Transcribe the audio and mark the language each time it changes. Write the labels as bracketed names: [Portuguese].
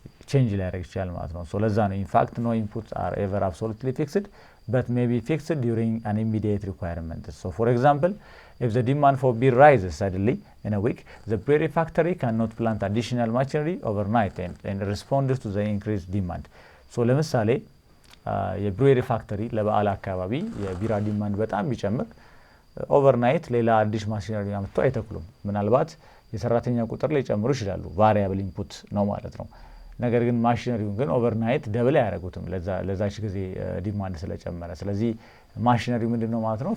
[Amharic] ቼንጅ ሊያደርግ ይችላል ማለት ነው። ሶ ለዛ ነው [English] ኢንፋክት ኖ ኢንፑትስ አር ኤቨር አብሶሉትሊ ፊክስድ but may be fixed during an immediate requirement. So for example, if the demand for beer rises suddenly in a week, the brewery factory cannot plant additional machinery overnight and respond to the increased demand. [Amharic] So ለምሳሌ የብሬሪ ፋክተሪ ለበዓል አካባቢ የቢራ ዲማንድ በጣም ቢጨምር ኦቨርናይት ሌላ አዲስ ማሽነሪ አምጥተው አይተክሉም። ምናልባት የሰራተኛ ቁጥር ላይ ጨምሩ ይችላሉ፣ ቫሪያብል ኢንፑት ነው ማለት ነው። ነገር ግን ማሽነሪውን ግን ኦቨርናይት ደብል አያደርጉትም ለዛች ጊዜ ዲማንድ ስለጨመረ። ስለዚህ ማሽነሪው ምንድነው ማለት ነው?